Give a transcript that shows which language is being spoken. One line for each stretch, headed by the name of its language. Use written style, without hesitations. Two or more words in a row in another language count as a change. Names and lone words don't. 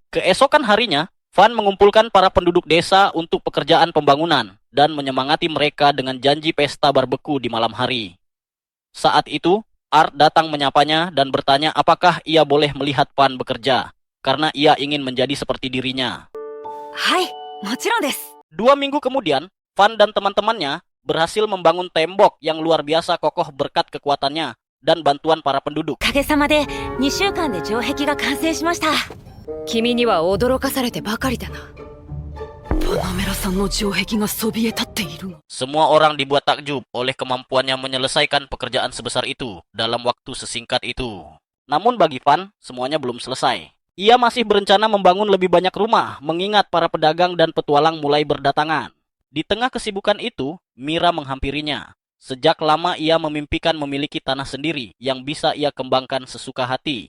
Indonesian: Keesokan harinya, Van mengumpulkan para penduduk desa untuk pekerjaan pembangunan dan menyemangati mereka dengan janji pesta barbeku di malam hari. Saat itu, Art datang menyapanya dan bertanya apakah ia boleh melihat Van bekerja, karena ia ingin menjadi seperti dirinya.
Japanese: はいもちろんです。
Indonesian: 2 minggu kemudian, Van dan teman-temannya berhasil membangun tembok yang luar biasa kokoh berkat kekuatannya dan bantuan para penduduk.
Japanese: おかげさまで2週間で城壁が完成しました。君には驚かされてばかりだな。パナメラさんの城壁がそびえ立っているが。
Indonesian: Semua orang dibuat takjub oleh kemampuannya menyelesaikan pekerjaan sebesar itu dalam waktu sesingkat itu. Namun bagi Van, semuanya belum selesai. Ia masih berencana membangun lebih banyak rumah, mengingat para pedagang dan petualang mulai berdatangan. Di tengah kesibukan itu, Mira menghampirinya. Sejak lama ia memimpikan memiliki tanah sendiri yang bisa ia kembangkan sesuka hati.